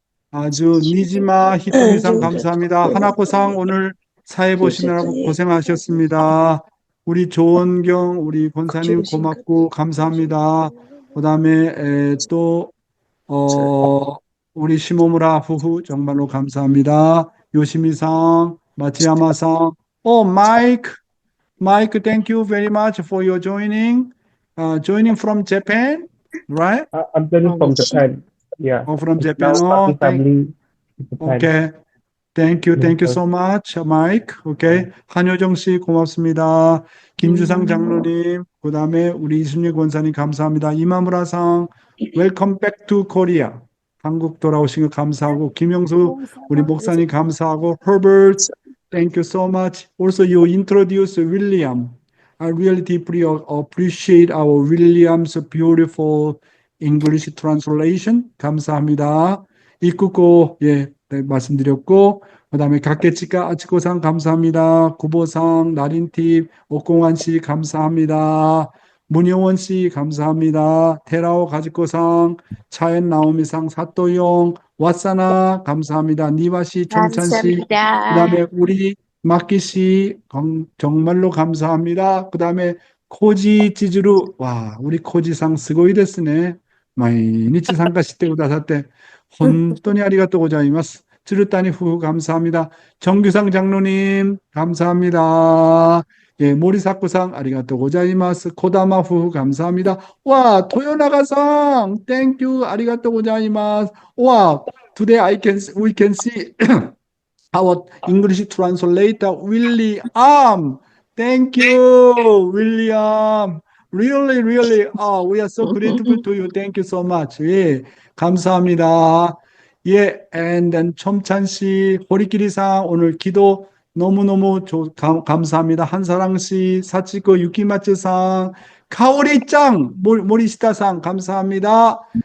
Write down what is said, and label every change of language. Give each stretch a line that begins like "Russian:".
Korean: 아주 니지마 히토미상 감사합니다. 하나코상 오늘 사회 보시느라고 고생하셨습니다. 우리 조원경 우리 권사님 고맙고 감사합니다. 그다음에 또 우리 시모무라夫婦 정말로 감사합니다.
English: 요시미상 마치야마상 마이크 thank you very much for your joining from Japan, right? I'm joining from Japan. Yeah. From Now Japan. starting family in Japan. Okay. Thank you so much, Mike. Okay.
Korean: 한효정 씨 고맙습니다. 김주상 장로님, 그다음에 우리 이순일 권사님 감사합니다.
English: 이마무라상, welcome back to Korea.
Korean: 한국 돌아오신 거 감사하고, 김영수 우리 목사님 감사하고, Herbert,
English: thank you so much. Also, you introduced William. I really deeply appreciate our William's beautiful English translation.
Korean: 감사합니다. 이쿠고 네, 말씀드렸고, 그다음에 각계치과 아치코상 감사합니다. 구보상 나린팁 옥공환 씨 감사합니다. 문영원 씨 감사합니다. 테라오 가지코상 차엔 나오미상 사또용 왓사나 감사합니다. 니와 씨 정찬 씨 그다음에 우리 마키 씨 정말로 감사합니다. 그다음에 코지 지즈루 와 우리 코지상
Japanese: 스고이 데스네. 毎日参加してくださって本当にありがとうございます。
Korean: 쯔르따니夫婦 감사합니다. 정규상 장로님 감사합니다. 예, 모리사쿠상
Japanese: 아리가또 고자이마스.
Korean: 코다마夫婦 감사합니다.
Japanese: 와, 토요나가상
English: thank you
Japanese: 아리가또 고자이마스.
English: 와, today we can see our English translator William. Thank you, William. Really, we are so grateful to you. Thank you so much.
Korean: 예, 감사합니다. 예,
English: and then
Korean: 첨찬 씨, 호리끼리상 오늘 기도 너무너무 감사합니다. 한사랑 씨, 사치코 유키마츠さん, 카오리 짱, 모리시타さん 감사합니다.